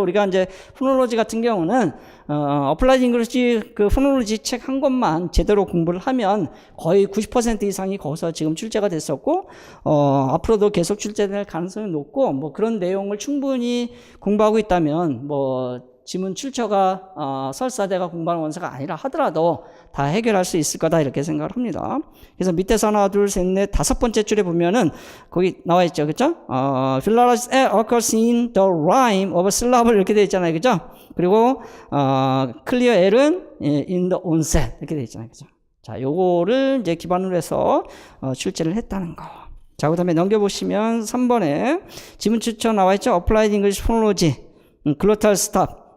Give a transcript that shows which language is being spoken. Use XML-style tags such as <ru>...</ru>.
<ko>우리가 이제 포놀로지 같은 경우는 어플라이드 잉글리시 그 포놀로지 책 한 권만 제대로 공부를 하면 거의 90% 이상이 거기서 지금 출제가 됐었고 앞으로도 계속 출제될 가능성이 높고 뭐 그런 내용을 충분히 공부하고 있다면 뭐 지문 출처가 설사대가 공부하는 원서가 아니라 하더라도 다 해결할 수 있을 거다 이렇게 생각을 합니다. 그래서 밑에서 하나, 둘, 셋, 넷, 다섯 번째 줄에 보면은 거기 나와 있죠, 그렇죠?</ko> <en>Philaris occurs in the rhyme of a syllable 이렇게 되어 있잖아요, 그렇죠?</en> <ko>그리고 clear L은 in the onset 이렇게 되어 있잖아요, 그렇죠? 자, 요거를 이제 기반으로 해서 출제를 했다는 거. 자, 그다음에 넘겨보시면 3번에 지문 출처 나와 있죠? Applied English Phonology, 글로탈 스탑.</ko>